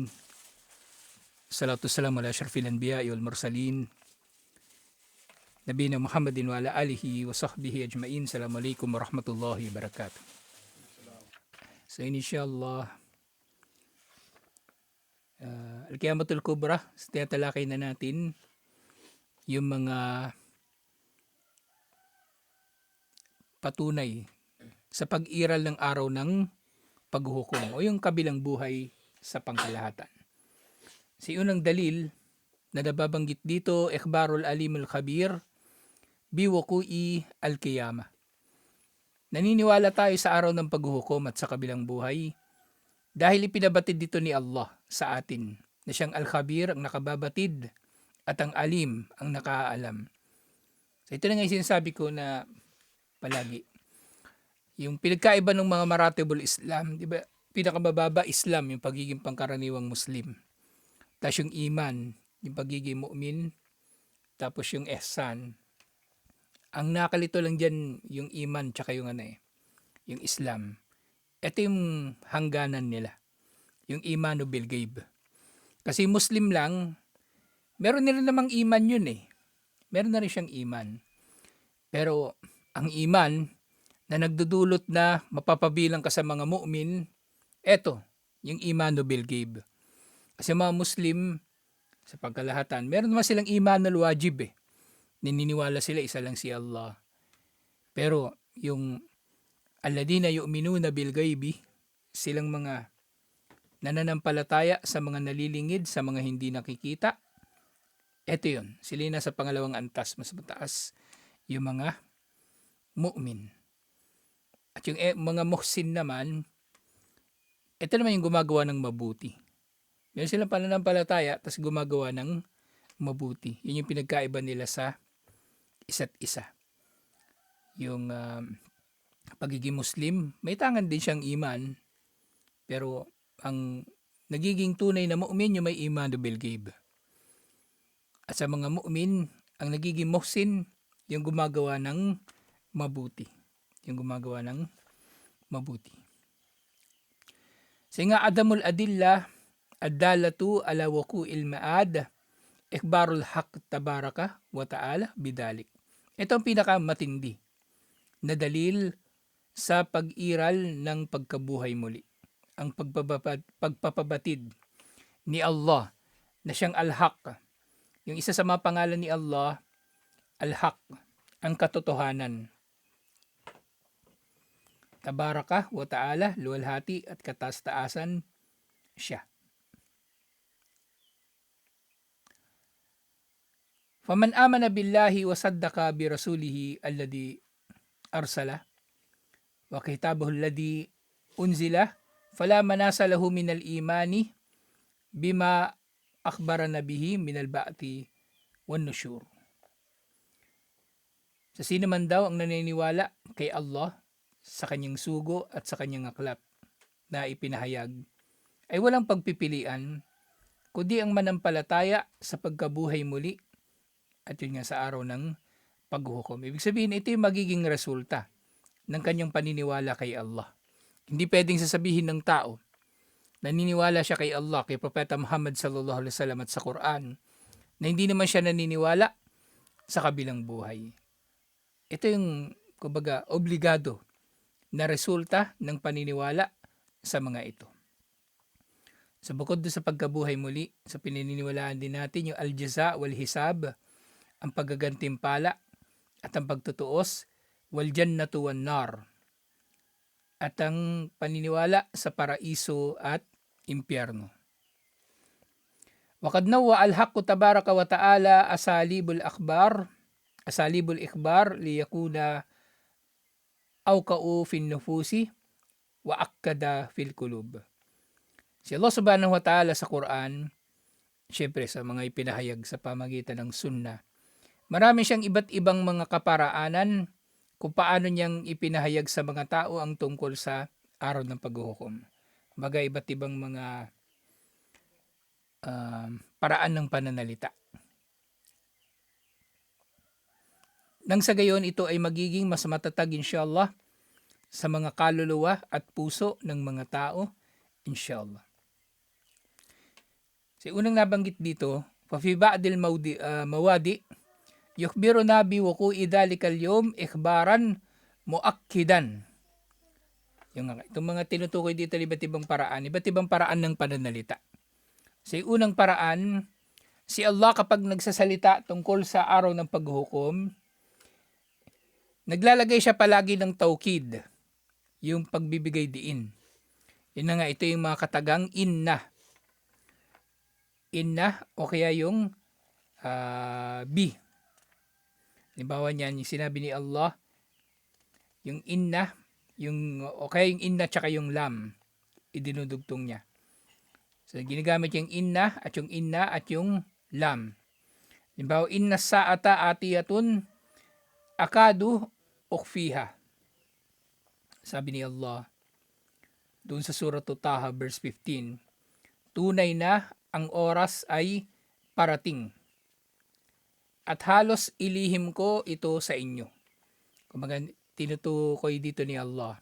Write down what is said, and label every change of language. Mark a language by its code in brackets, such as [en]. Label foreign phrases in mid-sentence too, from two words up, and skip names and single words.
[ar] صلاة والسلام على أشرف الأنبياء والمرسلين. نبينا محمد وعلى آله وصحبه أجمعين. السلام عليكم ورحمة الله وبركاته. So إن شاء الله، القيامة الكبرى, [tl] tinatalakay na natin yung mga patunay sa pag-iral ng araw ng paghuhukom o yung kabilang buhay sa pangkalahatan. Si unang dalil na nababanggit dito, [ar] إخبار العليم الخبير بوقوع القيامة. [tl] Naniniwala tayo sa araw ng paghuhukom at sa kabilang buhay dahil ipinabatid dito ni Allah sa atin na siyang al-Khabir ang nakababatid at ang Alim ang nakaalam. So ito na nga yung sinasabi ko na palagi. Yung pinagkaiba ng mga [ar] مراتب الإسلام, [tl] di ba? Pinakamababa Islam, yung pagiging pangkaraniwang Muslim. Tapos yung iman, yung pagiging mu'min. Tapos yung ihsan. Ang nakalito lang dyan, yung iman, tsaka yung yung Islam. Ito yung hangganan nila. [ar] Yung إيمان بالغيب. [tl] Kasi Muslim lang, meron nila namang iman yun eh. Meron na rin siyang iman. Pero ang iman na nagdudulot na mapapabilang ka sa mga mu'min, eto, yung [ar] إيمان بالغيب. [tl] Kasi mga Muslim, sa pagkalahatan, meron naman silang [ar] الإيمان الواجب [tl] eh. Nininiwala sila, isa lang si Allah. Pero yung [ar] الذين يؤمنون بالغيب, [tl] silang mga nananampalataya sa mga nalilingid, sa mga hindi nakikita. Eto yun, sila na sa pangalawang antas, mas mataas, yung mga mu'min. At yung mga muhsin naman, ito naman yung gumagawa ng mabuti. Meron silang pananampalataya, tapos gumagawa ng mabuti. Yun yung pinagkaiba nila sa isa't isa. Yung pagiging Muslim, may tangan din siyang iman, pero ang nagiging tunay na mu'min yung may [ar] إيمان بالغيب. [tl] At sa mga mu'min, ang nagiging muhsin, yung gumagawa ng mabuti. Yung gumagawa ng mabuti. [ar] سنغا أعظم الأدلة الدالة على وقوع المعاد إخبار الحق تبارك وتعالى بذلك. [tl] Ito ang pinakamatindi na dalil sa pag-iral ng pagkabuhay muli. Ang pagpapabatid ni Allah na siyang al-haq. Yung isa sa mga pangalan ni Allah, al-haq, ang katotohanan. [ar] تبارك وتعالى, [tl] luwalhati at kataas-taasan siya. [ar] فمن آمن بالله وصدق برسوله الذي أرسل وكتابه الذي أنزل فلا مناص له من الإيمان بما أخبرنا به من البعث والنشور. [tl] Sa sino man daw ang naniniwala kay Allah sa kanyang sugo at sa kanyang aklat na ipinahayag ay walang pagpipilian kundi ang manampalataya sa pagkabuhay muli at yun nga sa araw ng paghuhukom. Ibig sabihin, ito yung magiging resulta ng kanyang paniniwala kay Allah. Hindi pwedeng sasabihin ng tao naniniwala siya kay Allah, kay Propeta Muhammad [ar] صلى الله عليه وسلم [tl] at sa Quran, na hindi naman siya naniniwala sa kabilang buhay. Ito yung, kumbaga, obligado na resulta ng paniniwala sa mga ito. So bukod sa pagkabuhay muli, sa pininiwalaan din natin yung [ar] الجزاء والحساب, [tl] ang paggagantimpala at ang pagtutuos, [ar] والجنة والنار, [tl] at ang paniniwala sa paraiso at impyerno. [ar] وقد نوع الحق تبارك وتعالى أساليب الإخبار ليكون أوقع في النفوس وآكد في القلوب. [tl] Si Allah [ar] سبحانه وتعالى [tl] sa Quran, syempre sa mga ipinahayag sa pamagitan ng sunnah, marami siyang iba't ibang mga kaparaanan kung paano niyang ipinahayag sa mga tao ang tungkol sa araw ng paghuhukom. Baga iba't ibang mga paraan ng pananalita. Nang sa gayon, ito ay magiging mas matatag inshallah sa mga kaluluwa at puso ng mga tao, inshallah. Sa unang nabanggit dito, [ar] ففي بعض المواضع يخبرنا بوقوع ذلك اليوم إخبارا مؤكدا. [tl] Itong mga tinutukoy dito iba't ibang paraan ng pananalita. Sa unang paraan, si Allah kapag nagsasalita tungkol sa araw ng paghuhukom, naglalagay siya palagi ng taukid, yung pagbibigay diin. Yun na nga, ito yung mga katagang inna. Inna o kaya yung bi. Halimbawa niyan, yung sinabi ni Allah, yung inna, o kaya yung inna tsaka yung lam, idinudugtong niya. So, ginagamit yung inna at yung lam. Halimbawa, [ar] إن الساعة آتية أكاد أخفيها. [tl] Sabi ni Allah, doon sa surah Taha verse 15, tunay na ang oras ay parating. At halos ilihim ko ito sa inyo. Kumbaga, tinutukoy dito ni Allah.